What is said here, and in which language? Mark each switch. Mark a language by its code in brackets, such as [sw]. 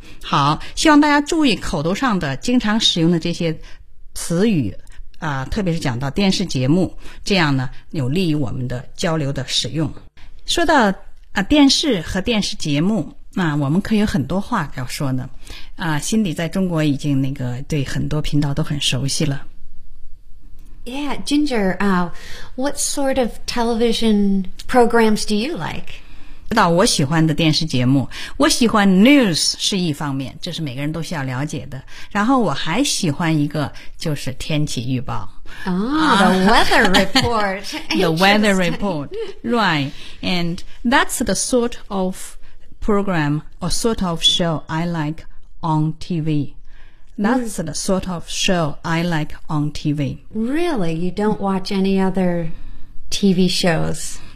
[zh] 好，希望大家注意口头上的经常使用的这些词语啊，特别是讲到电视节目，这样呢有利于我们的交流的使用。说到电视和电视节目。那我们可有很多话要说呢。辛迪在中国已经那个对很多频道都很熟悉了。 [en] Yeah, Ginger, what sort of television programs do you like? [zh] 知道我喜欢的电视节目，我喜欢 news 是一方面，这是每个人都需要了解的。然后我还喜欢一个就是天气预报。 [en] The weather report. The weather report, right. And that's the sort of program or sort of show I like on TV. That's the sort of show I like on TV. Really? You don't watch any other TV shows?